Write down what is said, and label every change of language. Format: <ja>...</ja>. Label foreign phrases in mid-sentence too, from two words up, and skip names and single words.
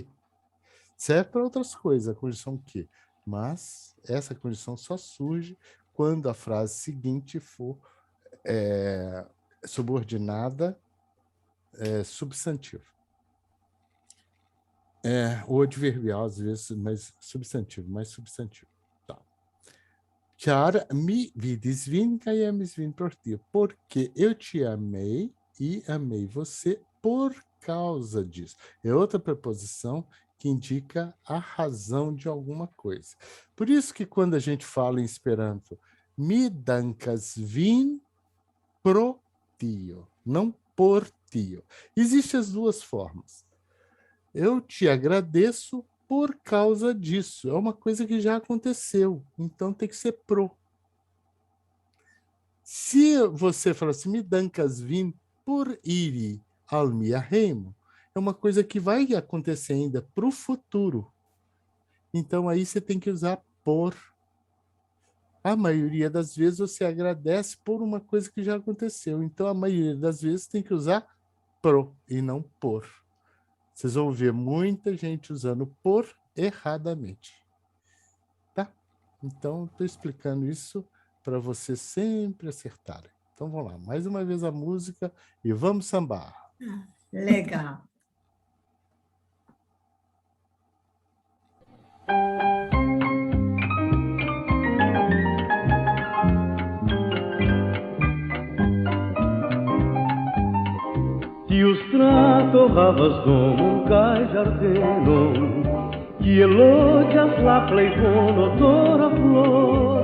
<pt>Serve para outras coisas, a conjunção que. Mas essa conjunção só surge quando a frase seguinte for subordinada substantivo. Ou adverbial, às vezes, mas substantivo, mais substantivo. Tá.</pt> <eo>Char mi vidis vin, caiemis vin por ti.</eo> <pt>Porque eu te amei e amei você por causa disso. É outra preposição que indica a razão de alguma coisa. Por isso que quando a gente fala em Esperanto,</pt> <eo>mi dankas vin pro tio,</eo> <pt>não</pt> <eo>por tio.</eo> <pt>Existem as duas formas. Eu te agradeço por causa disso. É uma coisa que já aconteceu, então tem que ser pro. Se você falar assim,</pt> <eo>mi dankas vin por iri al mia reino,</eo> <pt>é uma coisa que vai acontecer ainda para o futuro. Então, aí você tem que usar por. A maioria das vezes você agradece por uma coisa que já aconteceu. Então, a maioria das vezes tem que usar pro e não por. Vocês vão ver muita gente usando por erradamente. Tá? Então, estou explicando isso para vocês sempre acertarem. Então, vamos lá. Mais uma vez a música e vamos sambar. Legal.</pt> <eo>Tiu strato havas domon kaj ĝardenon, kie loĝas la plej bonodora flor.</eo>